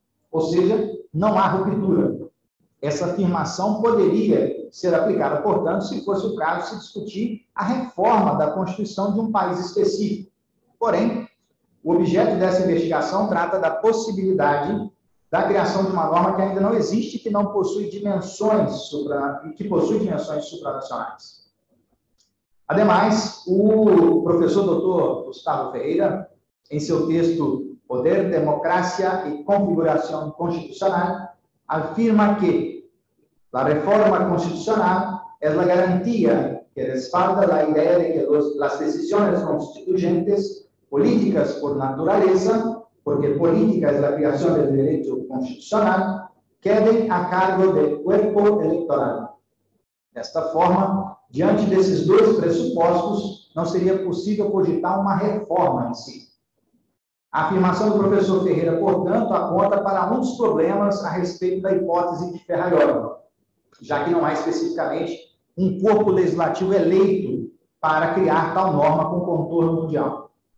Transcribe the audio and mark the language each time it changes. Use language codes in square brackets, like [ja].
[pt] Ou seja, não há ruptura. Essa afirmação poderia ser aplicada, portanto, se fosse o caso de se discutir a reforma da Constituição de um país específico. Porém, o objeto dessa investigação trata da possibilidade da criação de uma norma que ainda não existe, que não possui dimensões supranacionais. Ademais, o professor Dr. [es] Gustavo Ferreira, [pt] em seu texto [es] Poder, Democracia y Configuración Constitucional, [pt] afirma que [es] la reforma constitucional es la garantía que respalda la idea de que las decisiones constituyentes, políticas por naturaleza, porque política es la creación del derecho constitucional, queden a cargo del cuerpo electoral. [pt] Desta forma, diante desses dois pressupostos, não seria possível cogitar uma reforma em si. A afirmação do professor Ferreira, portanto, aponta para um dos problemas a respeito da hipótese de Ferrajoli, já que não há especificamente um corpo legislativo eleito para criar tal norma com contorno mundial.